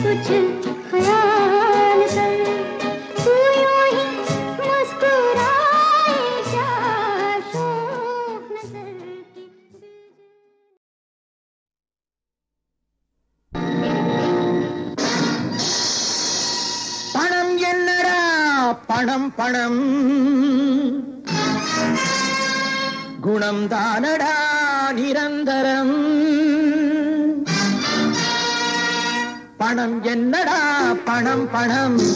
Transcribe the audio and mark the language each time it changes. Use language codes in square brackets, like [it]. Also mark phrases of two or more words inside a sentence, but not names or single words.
[hi] ख्याल कर तू यूं ही मुस्कुराए जा शोख नजर की [ta] பணம் என்னடா பணம் பணம் குணம் தானடா நிரந்தரம் பணம் என்னடா பணம் பணம்